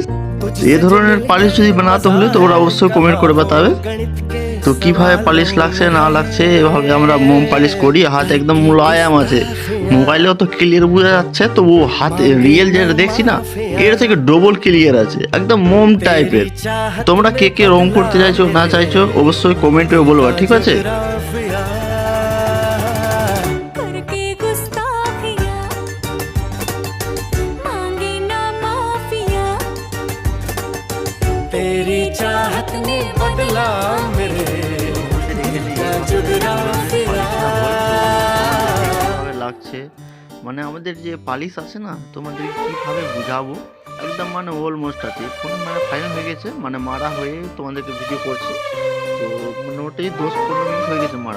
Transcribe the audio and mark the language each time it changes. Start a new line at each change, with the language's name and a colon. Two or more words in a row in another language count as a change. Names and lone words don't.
Bangla: এ ধরনের পালিশ যদি বানাতে হলে তোমরা অবশ্যই কমেন্ট করে বাতাবে তো কিভাবে পালিশ লাগছে না লাগছে। এভাবে আমরা মোম পালিশ করি, হাত একদম মুলায়াম আছে। মোবাইলেও তো ক্লিয়ার বোঝা যাচ্ছে, তো ও হাতে রিয়েল যেটা দেখছি না, এর থেকে ডবল ক্লিয়ার আছে, একদম মোম টাইপের। তোমরা কে কে রং করতে চাইছো না চাইছো অবশ্যই কমেন্টে বলবা, ঠিক আছে?
Hindi: करके गुस्ताखियां मांगी ना माफिया तेरी चाहत ने बदला मेरे
Bangla: কিভাবে লাগছে মানে আমাদের যে পালিশ আছে না, তোমাদের কিভাবে বুঝাবো। একদম মানে অলমোস্ট আছে, ফোন মানে ফাইনাল হয়ে গেছে, মানে মারা হয়ে তোমাদেরকে ভিডিও করছি। তো মোটামুটি 10-15 মিনিট হয়ে গেছে মারা।